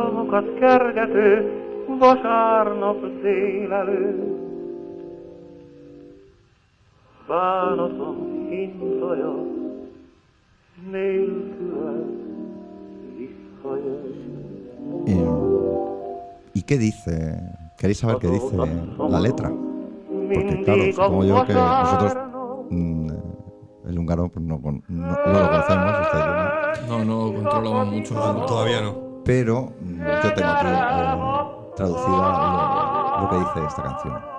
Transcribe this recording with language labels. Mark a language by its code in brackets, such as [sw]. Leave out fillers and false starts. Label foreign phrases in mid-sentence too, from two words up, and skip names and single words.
[hu] lyukas kergető, vasárnap délelőtt. Bánatom hintaja, nélküled visszajön. [es] ¿Y qué dice? ¿Queréis saber qué dice la letra? Porque claro, supongo yo que nosotros el húngaro pues, no lo conocemos, este idioma. No controlamos mucho. Todavía no. Pero yo tengo aquí traducida lo que dice esta canción.